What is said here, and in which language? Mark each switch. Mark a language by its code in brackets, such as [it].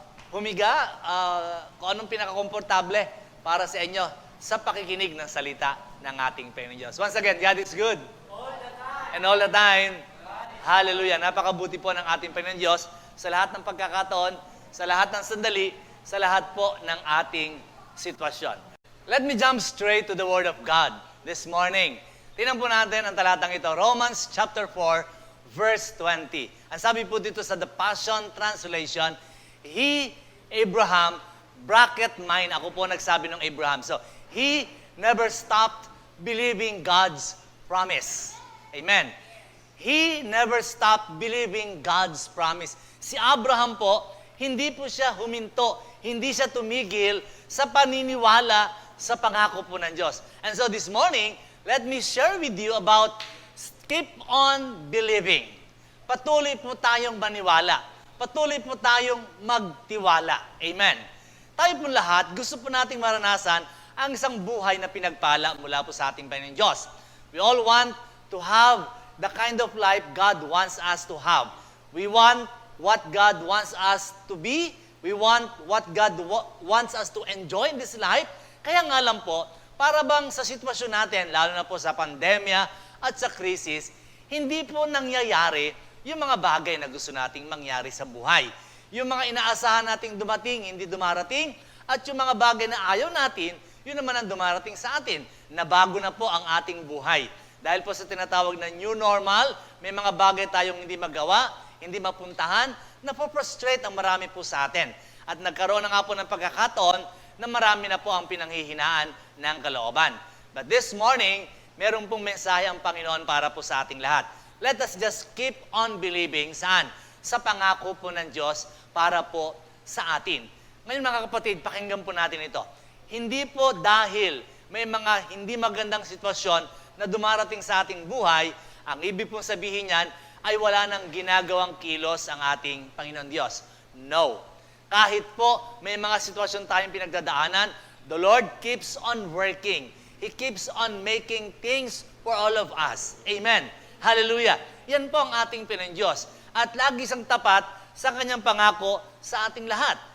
[tl] Humiga, kung anong pinakakomportable para sa inyo sa pakikinig ng salita ng ating Panginoon Diyos. [en] Once again, God is good. All the time. And all the time. Hallelujah. [tl] Napakabuti po ng ating Panginoon Diyos sa lahat ng pagkakataon, sa lahat ng sandali, sa lahat po ng ating sitwasyon. [en] Let me jump straight to the Word of God this morning. [tl] Tingnan po natin ang talatang ito. [en] Romans chapter 4, verse 20. [tl] Ang sabi po dito sa [en] The Passion Translation, He, Abraham, bracket mine. [tl] Ako po nagsabi ng Abraham. [en] So, he never stopped believing God's promise. Amen. He never stopped believing God's promise. [tl] Si Abraham po, hindi po siya huminto, hindi siya tumigil sa paniniwala sa pangako po ng Diyos. [en] And so this morning, let me share with you about keep on believing. [tl] Patuloy po tayong maniwala. Patuloy po tayong magtiwala. Amen. Tayo po lahat, gusto po nating maranasan ang isang buhay na pinagpala mula po sa ating Panginoon Diyos. [en] We all want to have the kind of life God wants us to have. We want what God wants us to be. We want what God wants us to enjoy in this life. [tl] Kaya nga lang po, para bang sa sitwasyon natin, lalo na po sa pandemya at sa krisis, hindi po nangyayari yung mga bagay na gusto nating mangyari sa buhay. Yung mga inaasahan nating dumating, hindi dumarating, at yung mga bagay na ayaw natin, yun naman ang dumarating sa atin. Nabago na po ang ating buhay. Dahil po sa tinatawag na new normal, may mga bagay tayong hindi magawa, hindi mapuntahan, napoprostrate ang marami po sa atin. At nagkaroon na nga po ng pagkakataon na marami na po ang pinanghihinaan ng kalooban. [en] But this morning, [tl] meron pong mensahe ang Panginoon para po sa ating lahat. [en] Let us just keep on believing. [tl] Saan? Sa pangako po ng Diyos para po sa atin. Ngayon mga kapatid, pakinggan po natin ito. Hindi po dahil may mga hindi magandang sitwasyon na dumarating sa ating buhay, ang ibig pong sabihin niyan ay wala nang ginagawang kilos ang ating Panginoon Diyos. No. Kahit po may mga sitwasyon tayong pinagdadaanan, [en] the Lord keeps on working. He keeps on making things for all of us. Amen. Hallelujah. [tl] Yan po ang ating Panginoon Diyos. At lagi siyang tapat sa kanyang pangako sa ating lahat.